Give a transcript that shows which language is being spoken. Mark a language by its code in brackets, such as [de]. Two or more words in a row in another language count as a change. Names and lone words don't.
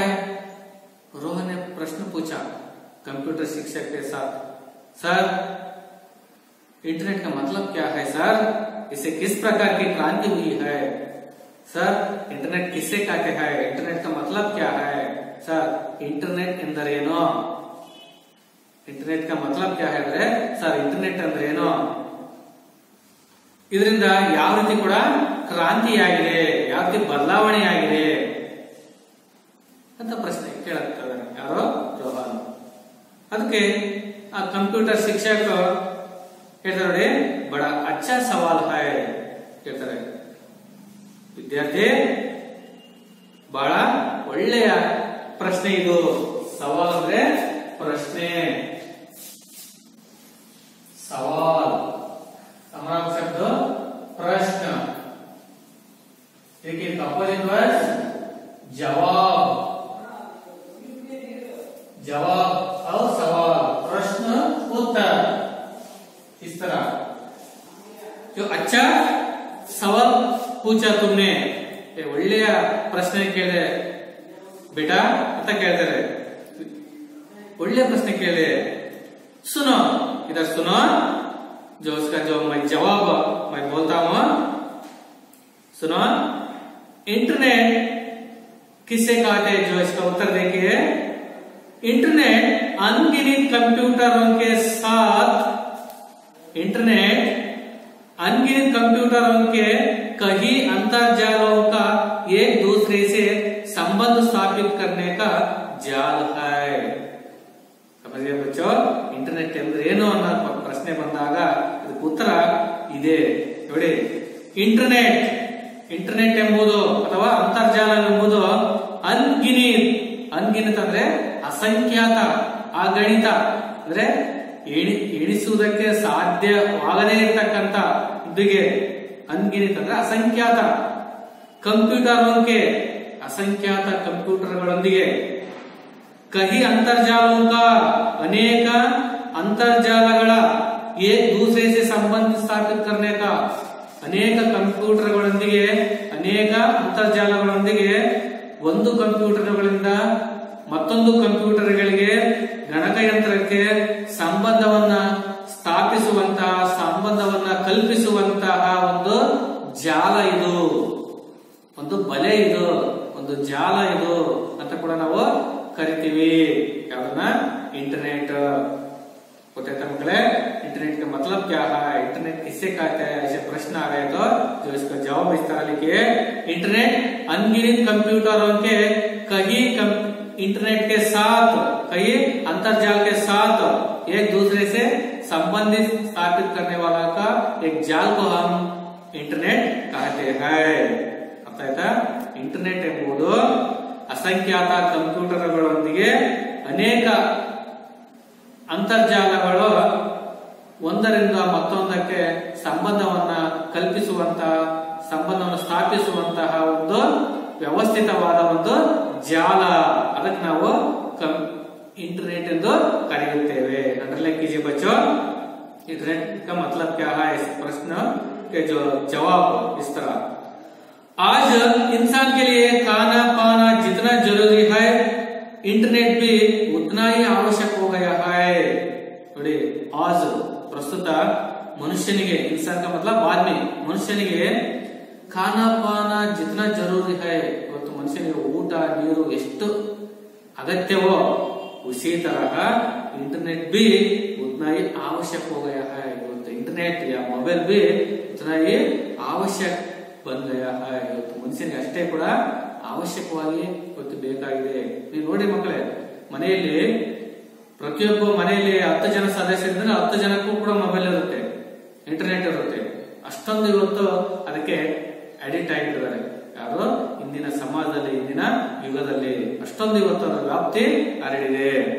[hi] रोहन ने प्रश्न पूछा कंप्यूटर शिक्षक के साथ, सर इंटरनेट का मतलब क्या है सर? इससे किस प्रकार की क्रांति हुई है? सर इंटरनेट किससे कहते हैं? इंटरनेट का मतलब क्या है? सर इंटरनेट ಎಂದರೇನು? ಇಂಟರ್ನೆಟ್ का मतलब क्या है [kn] ಅಂದ್ರೆ ಸರ್ ಇಂಟರ್ನೆಟ್ ಅಂದ್ರೇನು? ಇದರಿಂದ ಯಾವ ರೀತಿ ಕೂಡ ಕ್ರಾಂತಿಯಾಗಿದೆ, ಯಾವ ರೀತಿ ಬದಲಾವಣೆಯಾಗಿದೆ ಅಂತ ಪ್ರಶ್ನೆ ಕೇಳುತ್ತಾರೆ ಯಾರೋ ರೋಹನ್. ಅದಕ್ಕೆ ಆ ಕಂಪ್ಯೂಟರ್ ಶಿಕ್ಷಕ ಹೇಳ್ತಾರೆ, ನೋಡಿ [hi] बड़ा अच्छा सवाल है [kn] ಹೇಳ್ತಾರೆ. ವಿದ್ಯಾರ್ಥಿ ಬಹಳ ಒಳ್ಳೆಯ ಪ್ರಶ್ನೆ ಇದು. ಸವಾಲ್ ಅಂದ್ರೆ ಪ್ರಶ್ನೆ, ಸವಾಲ್ [hi] हमारा शब्द प्रश्न. देखिए अपोजिट वर्ड जवाब, जवाब और सवाल, प्रश्न उत्तर. इस तरह जो अच्छा सवाल पूछा तुमने, [kn] ಒಳ್ಳೆಯ ಪ್ರಶ್ನೆ ಕೇಳಿದೆ बेटा ಅಂತ ಕೇಳ್ತಾರೆ. ಒಳ್ಳೆಯ ಪ್ರಶ್ನೆ ಕೇಳಿದೆ. [hi] सुनो इधर सुनो, जो उसका जो मैं जवाब मैं बोलता हूं, सुनो. इंटरनेट किससे कहते हैं? जो इसका उत्तर देखिए, इंटरनेट अनगिनत कंप्यूटरों के साथ, इंटरनेट अनगिनत कंप्यूटरों के कई अंतरजालों का एक दूसरे से संबंध स्थापित करने का जाल है. समझिए बच्चों, [kn] इंटरनेट ಅಂದ್ರೆ ಏನು ಅನ್ನೋ ಪ್ರಶ್ನೆ ಬಂದಾಗ ಇದಕ್ಕೆ ಉತ್ತರ ಇದೆ ನೋಡಿ. ಇಂಟರ್ನೆಟ್, ಇಂಟರ್ನೆಟ್ ಎಂಬುದು ಅಥವಾ ಅಂತರ್ಜಾಲ ಎಂಬುದು ಅನ್ಗಿನಿತ್, ಅನ್ಗಿನಿತ್ ಅಂದ್ರೆ ಅಸಂಖ್ಯಾತ, ಅಗಣಿತ ಅಂದ್ರೆ ಎಣಿಸುವುದಕ್ಕೆ ಸಾಧ್ಯವಾಗದೇ ಇರತಕ್ಕಂತ ಇದಿಗೆ ಅನ್ಗಿನಿತ್ ಅಂದ್ರೆ ಅಸಂಖ್ಯಾತ. ಕಂಪ್ಯೂಟರ್ಗೆ ಅಸಂಖ್ಯಾತ ಕಂಪ್ಯೂಟರ್ಗಳೊಂದಿಗೆ, [hi] कई अंतरजालों का अनेक ಅಂತರ್ಜಾಲಗಳ एक दूसरे से संबंध स्थापित करने का, [kn] ಅನೇಕ ಕಂಪ್ಯೂಟರ್ಗಳೊಂದಿಗೆ, ಅನೇಕ ಅಂತರ್ಜಾಲಗಳೊಂದಿಗೆ ಒಂದು ಕಂಪ್ಯೂಟರ್ಗಳಿಂದ ಮತ್ತೊಂದು ಕಂಪ್ಯೂಟರ್ಗಳಿಗೆ, ಗಣಕಯಂತ್ರಕ್ಕೆ ಸಂಬಂಧವನ್ನ ಸ್ಥಾಪಿಸುವಂತಹ, ಸಂಬಂಧವನ್ನ ಕಲ್ಪಿಸುವಂತಹ ಒಂದು ಜಾಲ ಇದು, ಒಂದು ಬಲೆ ಇದು, ಒಂದು ಜಾಲ ಇದು ಅಂತ ಕೂಡ ನಾವು ಕರಿತೀವಿ. ಯಾವ್ದನ್ನ? इंटरनेट. [hi] होता मकड़े इंटरनेट का मतलब क्या है, इंटरनेट किससे कहते हैं, ऐसे प्रश्न आ गए तो जो इसका जवाब इस तरह लिखिए. इंटरनेट अनगिनत कंप्यूटरों के कई इंटरनेट के साथ, कई अंतरजाल के साथ एक दूसरे से संबंधित स्थापित करने वाला का एक जाल को हम इंटरनेट कहते हैं. [kn] ಅರ್ಥ ಆಯ್ತಾ? इंटरनेट ಎಂಬುದು ಅಸಂಖ್ಯಾತ ಕಂಪ್ಯೂಟರ್ಗಳೊಂದಿಗೆ ಅನೇಕ ಅಂತರ್ಜಾಲಗಳು ಒಂದರಿಂದ ಮತ್ತೊಂದಕ್ಕೆ ಸಂಬಂಧವನ್ನ ಕಲ್ಪಿಸುವಂತಹ, ಸಂಬಂಧವನ್ನು ಸ್ಥಾಪಿಸುವಂತಹ ಒಂದು ವ್ಯವಸ್ಥಿತವಾದ ಒಂದು ಜಾಲ, ಅದಕ್ಕೆ ನಾವು इंटरनेट ಎಂದು ಕರೆಯುತ್ತೇವೆ. [hi] अंडरलाइन कीजिए बच्चों. इंटरनेट का मतलब क्या है, इस प्रश्न के जो जवाब इस तरह. आज इंसान के लिए खाना पाना जितना जरूरी है, इंटरनेट भी उतना ही आवश्यक हो गया है. [kn] ನೋಡಿ, आज ಪ್ರಸ್ತುತ ಮನುಷ್ಯನಿಗೆ, [hi] इंसान का मतलब आदमी, ಮನುಷ್ಯನಿಗೆ खाना पाना जितना ज़रूरी है, [kn] ಇವತ್ತು ಮನುಷ್ಯನಿಗೆ ಊಟ ನೀರು ಎಷ್ಟು ಅಗತ್ಯವೋ [hi] उसी तरह इंटरनेट भी उतना ही आवश्यक हो गया है. इंटरनेट या मोबाइल भी उतना ही आवश्यक बन गया है. [kn] ಮನುಷ್ಯ ಅಷ್ಟೇ ಆವಶ್ಯಕ ಅವಶ್ಯಕವಾಗಿ ಇವತ್ತು ಬೇಕಾಗಿದೆ. ನೀವು ನೋಡಿ ಮಕ್ಕಳೇ, ಮನೆಯಲ್ಲಿ ಪ್ರತಿಯೊಬ್ಬ ಮನೆಯಲ್ಲಿ 10 ಜನ ಸದಸ್ಯರಿದ್ರೆ 10 ಜನಕ್ಕೂ ಕೂಡ ಮೊಬೈಲ್ ಇರುತ್ತೆ, ಇಂಟರ್ನೆಟ್ ಇರುತ್ತೆ. ಅಷ್ಟೊಂದು ಇವತ್ತು ಅದಕ್ಕೆ ಅಡಿಕ್ಟ್ ಆಗಿದ್ದಾರೆ. ಯಾರು ಇಂದಿನ ಸಮಾಜದಲ್ಲಿ, ಇಂದಿನ ಯುಗದಲ್ಲಿ ಅಷ್ಟೊಂದು ಇವತ್ತು ಅದರ ವ್ಯಾಪ್ತಿ ಹರಡಿದೆ.